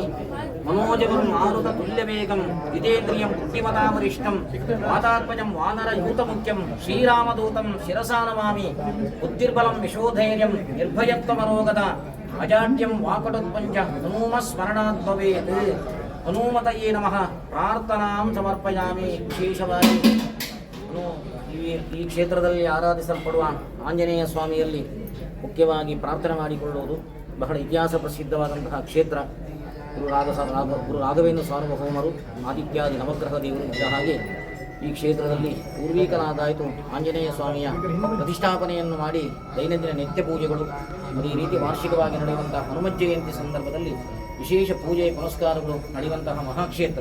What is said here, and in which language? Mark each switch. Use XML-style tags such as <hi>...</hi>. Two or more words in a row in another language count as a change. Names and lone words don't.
<sa>मनोजवं मारुततुल्यवेगं जितेन्द्रियं बुद्धिमतामरिष्टं वातात्मजं वानरयूतमुख्यं श्रीरामदूतं शिरसा नमामि. बुद्धिर्बलं विशोधैर्यं निर्भयत्वमरोगता अजाड्यं वाकटोत्पञ्च हनुमस्मरणात् भवेत्. हनुमतये नमः. ಪ್ರಾರ್ಥನಾಂ ಸಮರ್ಪಯಾಮಿ.</sa> <kn>ವಿಶೇಷವಾಗಿ ಈ ಕ್ಷೇತ್ರದಲ್ಲಿ ಆರಾಧಿಸಲ್ಪಡುವ ಆಂಜನೇಯ ಸ್ವಾಮಿಯಲ್ಲಿ ಮುಖ್ಯವಾಗಿ ಪ್ರಾರ್ಥನೆ ಮಾಡಿಕೊಳ್ಳುವುದು ಬಹಳ ಇತಿಹಾಸ ಪ್ರಸಿದ್ಧವಾದಂತಹ ಕ್ಷೇತ್ರ. ಗುರು ರಾಘವೇಂದ್ರ ಸಾರ್ವಭೌಮರು ಆದಿತ್ಯಾದಿ ನವಗ್ರಹ ದೇವರು ಇದ್ದ ಹಾಗೆ ಈ ಕ್ಷೇತ್ರದಲ್ಲಿ ಪೂರ್ವೀಕನಾದಾಯಿತು ಆಂಜನೇಯ ಸ್ವಾಮಿಯ ಪ್ರತಿಷ್ಠಾಪನೆಯನ್ನು ಮಾಡಿ ದೈನಂದಿನ ನಿತ್ಯ ಪೂಜೆಗಳು ಈ ರೀತಿ ವಾರ್ಷಿಕವಾಗಿ ನಡೆಯುವಂತಹ ಹನುಮ ಜಯಂತಿ ಸಂದರ್ಭದಲ್ಲಿ ವಿಶೇಷ ಪೂಜೆ ಪುನಸ್ಕಾರಗಳು ನಡೆಯುವಂತಹ ಮಹಾಕ್ಷೇತ್ರ.</kn>